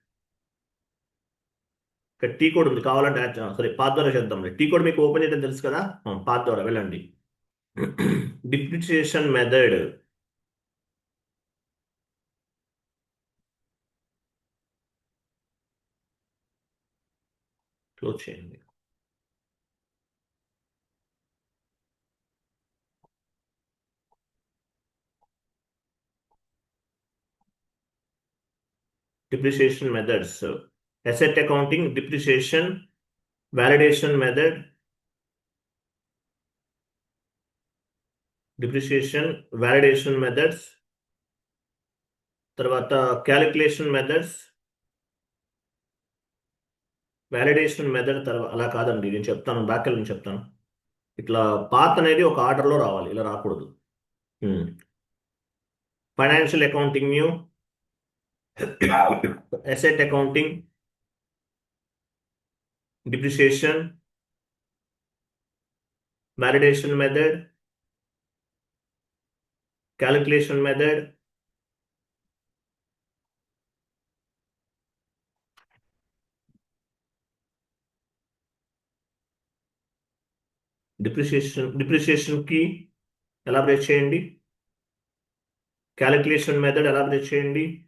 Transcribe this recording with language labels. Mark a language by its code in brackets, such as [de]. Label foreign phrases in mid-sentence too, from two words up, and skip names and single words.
[te] ఇక్కడ [en] T code [te] ఉంది, కావాలంటే సరే పాత్ ద్వారా చేద్దాం. [en] T code [te] మీకు ఓపెన్ చేయడం తెలుసు కదా, పాత్ ద్వారా వెళ్ళండి. [en] depreciation method. [te] క్లోజ్ చేయండి. [en] Depreciation methods. Asset accounting, depreciation, validation method, depreciation, validation methods, [te] తర్వాత [en] calculation methods, validation method. [te] తర్వాత అలా కాదండి, నేను చెప్తాను, బ్యాక్ వెళ్ళి చెప్తాను. ఇట్లా పాత్ అనేది ఒక ఆర్డర్లో రావాలి, ఇలా రాకూడదు. [en] financial accounting new, asset accounting, depreciation, validation method, calculation method, [te] డిప్రిసియేషన్ కి ఎలాబరేట్ చేయండి, [en] calculation method [te] ఎలాబరేట్ చేయండి.